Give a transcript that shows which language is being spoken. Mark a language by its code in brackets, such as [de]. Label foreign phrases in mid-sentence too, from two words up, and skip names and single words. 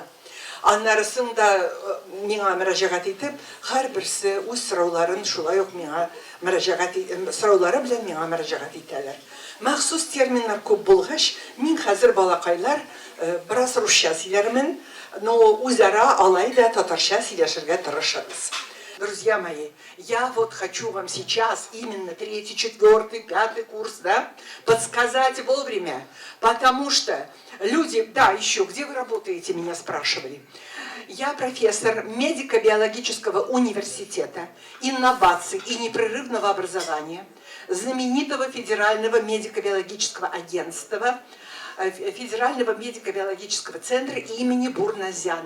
[tt] Аннарысын да миңа мөрәҗәгать итеп, һәрберсе үз сорауларын шулай ук миңа сораулары белән миңа мөрәҗәгать итәләр. Махсус терминнар күп булгач, мин хәзер балакайлар бераз русча сөйләрмен, но үзара алай да татарча сөйләшергә тырышабыз. [ru] Друзья мои, я вот хочу вам сейчас именно 3-й, 4-й, 5-й курс, да, подсказать вовремя, потому что люди, да, еще, где вы работаете, меня спрашивали. Я профессор медико-биологического университета, инноваций и непрерывного образования, знаменитого Федерального медико-биологического агентства, Федерального медико-биологического центра имени Бурназяна.